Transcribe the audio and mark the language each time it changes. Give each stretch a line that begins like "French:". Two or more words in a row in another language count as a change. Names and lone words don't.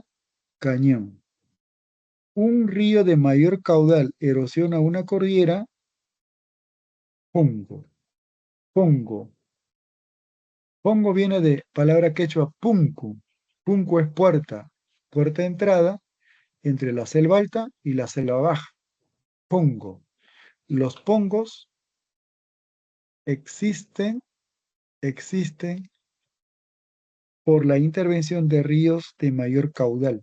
Spanish: Cañón. Un río de mayor caudal erosiona una cordillera. Pongo. Pongo. Pongo viene de palabra quechua punku. Punku es puerta. Puerta de entrada entre la selva alta y la selva baja. Pongo. Los pongos existen, existen por la intervención de ríos de mayor caudal.